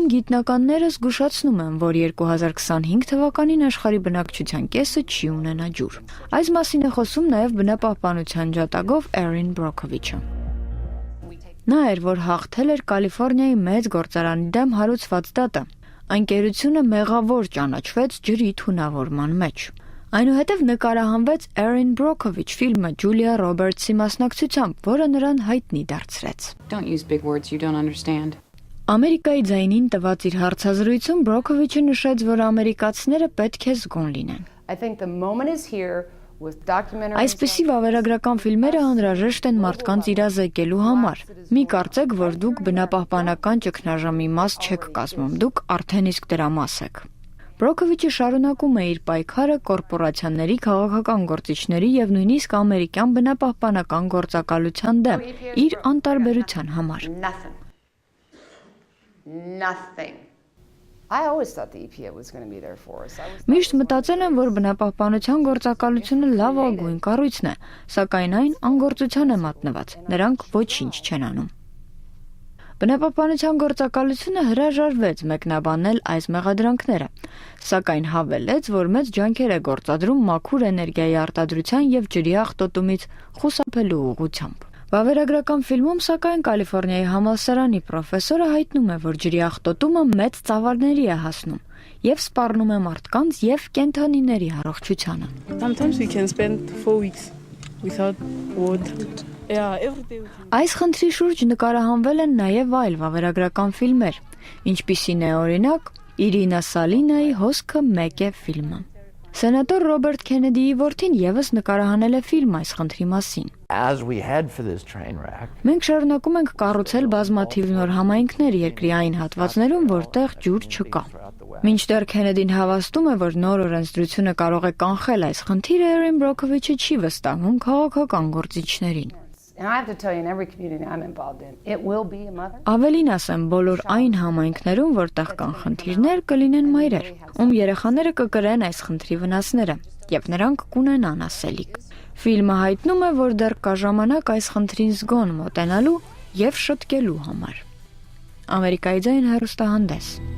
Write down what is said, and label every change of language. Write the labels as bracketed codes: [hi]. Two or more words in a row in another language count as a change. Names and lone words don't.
[hy] գիտնականները զգուշացնում են, որ 2025 թվականին աշխարհի բնակչության կեսը չի ունենա ջուր։ Այս մասին է խոսում նաև բնապահպանության ջատագով Էրին Բրոքովիչը։ Նա էր, որ հաղթել էր Կալիֆոռնիայի մեծ գործարանի դեմ հարուցված դատը։ Ընկերությունը մեղավոր ճանաչվեց ջրի թունավորման մեջ։ Այնուհետև նկարահանվեց Էրին Բրոքովիչ ֆիլմը Ջուլիա Ռոբերտսի մասնակցությամբ, որը նրան հայտնի դարձրեց։ [en] Don't use big words you don't understand. [hy] Ամերիկայի ձայնին տված իր հարցազրույցում Բրոքովիչը նշեց, որ ամերիկացիները պետք է զգոն լինեն։ [en] I think the moment is here with documentaries. [hy] Այսպիսի վավերագրական ֆիլմերը անհրաժեշտ են մարդկանց իրազեկելու համար։ Մի կարծեք, որ դուք բնապահպանական ճգնաժամի մաս չեք կազմում, դուք արդեն իսկ դրա մաս եք։ Բրոքովիչը շարունակում է իր պայքարը կորպորացիաների, քաղաքական գործիչների եւ նույնիսկ ամերիկյան բնապահպանական գործակալության դեմ, իր անտարբերության համար։ [en] Nothing. I always thought the EPA was going to be there for us. [hy] Միշտ մտածել եմ, որ բնապահպանության գործակալությունը լավագույն կառույցն է, սակայն այն անգործության է մատնված։ Նրանք ոչինչ չեն անում։ Բնապահպանության գործակալությունը հրաժարվեց մեկնաբանել այս մեղադրանքները, սակայն հավելեց, որ մեծ ջանքեր է գործադրում մաքուր էներգիայի արտադրության եւ ջրի աղտոտումից խուսափելու ուղղությամբ։ Վավերագրական ֆիլմում, սակայն Կալիֆոռնիայի համալսարանի պրոֆեսորը հայտնում է, որ ջրի աղտոտումը մեծ ծավալների է հասնում եւ սպառնում է մարդկանց եւ կենդանիների առողջությանը։ [en] Sometimes we can spend 4 weeks without water. [hy] Այս խնդրի շուրջ նկարահանվել են նաև այլ վավերագրական ֆիլմեր, ինչպիսին է օրինակ Իրինա Սալինայի «Հոսքը մեկ է» ֆիլմը։ Սենատոր Ռոբերտ Քենեդիի որդին եւս նկարահանել է ֆիլմ այս խնդրի մասին։ Մենք շարունակում ենք կառուցել բազմաթիվ նոր համայնքներ երկրի այն հատվածներում, որտեղ ջուր չկա։ Մինչդեռ Քենեդին հավաստում է, որ նոր օրենսդրությունը կարող է կանխել այս խնդիրը, Էրին Բրոքովիչը չի վստահում քաղաքական գործիչներին։ [en] And I have to tell you, in every community I'm involved in, it will be a mother. [hy] Ավելին ասեմ, բոլոր այն համայնքներում, որտեղ կան խնդիրներ, կլինեն մայրեր, ում երեխաները կկրեն այս խնդրի վնասները, եւ նրանք կունենան ասելիք։ Ֆիլմը հայտնում է, որ դեռ կա ժամանակ այս խնդրին զգոն մոտենալու եւ շտկելու համար։ Ամերիկայի ձայն հեռուստահանդես։